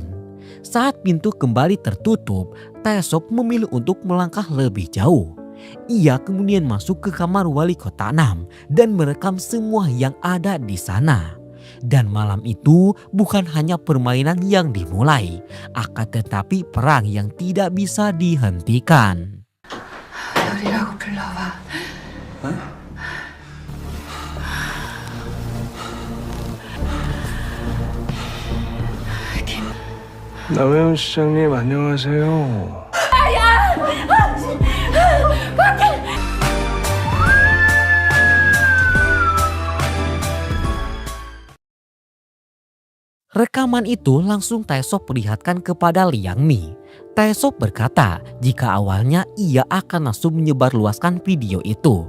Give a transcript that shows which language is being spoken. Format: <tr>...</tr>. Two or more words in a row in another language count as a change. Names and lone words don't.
<id>Saat pintu kembali tertutup, Taesop memilih untuk melangkah lebih jauh. Ia kemudian masuk ke kamar wali kota Nam dan merekam semua yang ada di sana. Dan malam itu bukan hanya permainan yang dimulai, akan tetapi perang yang tidak bisa dihentikan.</id> <ko>열이라고 불러와. 남혜원 시장님 안녕하세요.</ko> <id>Rekaman itu langsung Taesop perlihatkan kepada Liang Mi. Taesop berkata jika awalnya ia akan langsung menyebarluaskan video itu.</id>